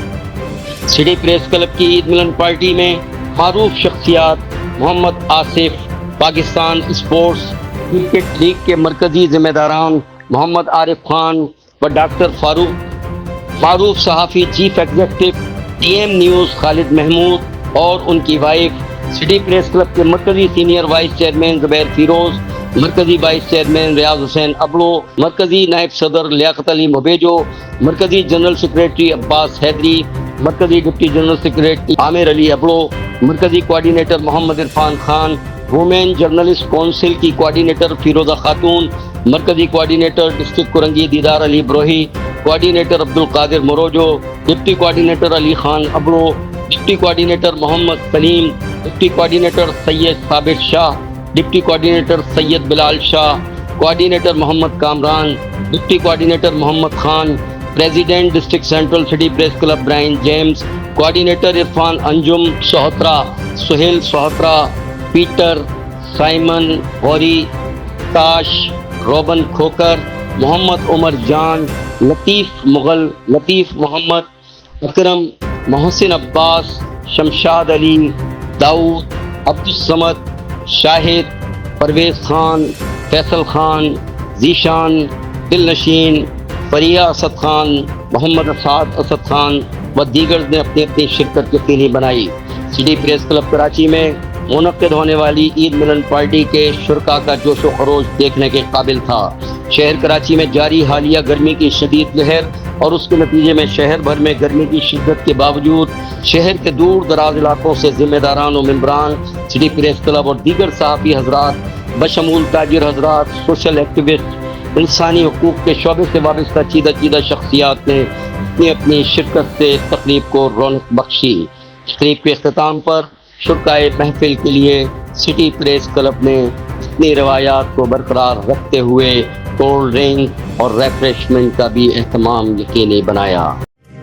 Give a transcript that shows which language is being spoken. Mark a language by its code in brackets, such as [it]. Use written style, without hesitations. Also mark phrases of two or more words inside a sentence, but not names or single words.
[ur] سٹی پریس کلب کی عید ملن پارٹی میں معروف شخصیات محمد آصف، پاکستان اسپورٹس کرکٹ لیگ کے مرکزی ذمہ داران محمد عارف خان و ڈاکٹر فاروق، معروف صحافی [en] chief executive [ur] ٹی ایم نیوز خالد محمود اور ان کی وائف، سٹی پریس کلب کے مرکزی [en] senior vice chairman [ur] زبیر فیروز، مرکزی [en] vice chairman [ur] ریاض حسین ابلو، مرکزی نائب صدر لیاقت علی مبیجو، مرکزی [en] general secretary [ur] عباس حیدری، مرکزی [en] deputy general secretary [ur] عامر علی ابلو، مرکزی کوآرڈینیٹر محمد عرفان خان, [en] women journalist [ur] کونسل کی کوآرڈینیٹر فیروزہ خاتون، مرکزی کوآرڈینیٹر ڈسٹرکٹ کورنگی دیدار علی بروہی، کوآرڈینیٹر عبدالقادر مورجو, [en] deputy coordinator [ur] علی خان ابلو, [en] deputy coordinator [ur] محمد سلیم, [en] deputy coordinator [ur] سید صابر شاہ, [en] deputy coordinator [ur] سید بلال شاہ، کوآرڈینیٹر محمد کامران, [en] deputy coordinator [ur] محمد خان, [en] President District Central [ur] سٹی پریس کلب برائن جیمز، کوآرڈینیٹر عرفان انجم سوہترا، سہیل سوہترا, پیٹر، سائمن گوری، تاش، روبن کھوکھر, محمد عمر جان، لطیف مغل، لطیف محمد، اکرم، محسن عباس، شمشاد علی، داؤد، عبدالصمد، شاہد، پرویز خان، فیصل خان, ذیشان، دلنشین، فریا اسد خان، محمد اسد اسد خان و دیگر نے اپنی اپنی شرکت یقینی بنائی. سٹی پریس کلب کراچی میں منعقد ہونے والی عید ملن پارٹی کے شرکا کا جوش و خروش دیکھنے کے قابل تھا. شہر کراچی میں جاری حالیہ گرمی کی شدید لہر اور اس کے نتیجے میں شہر بھر میں گرمی کی شدت کے باوجود شہر کے دور دراز علاقوں سے ذمہ داران اور ممبران سٹی پریس کلب اور دیگر صحافی حضرات بشمول تاجر حضرات, [en] social activist, [ur] انسانی حقوق کے شعبے سے وابستہ چیدہ شخصیات نے نے اپنی شرکت سے تقریب کو رونق بخشی۔ تقریب کے اختتام پر شرکائے محفل کے لیے سٹی پریس کلب نے اپنی روایات کو برقرار رکھتے ہوئے [en] cold drink [ur] اور ریفریشمنٹ کا بھی اہتمام یقینی بنایا۔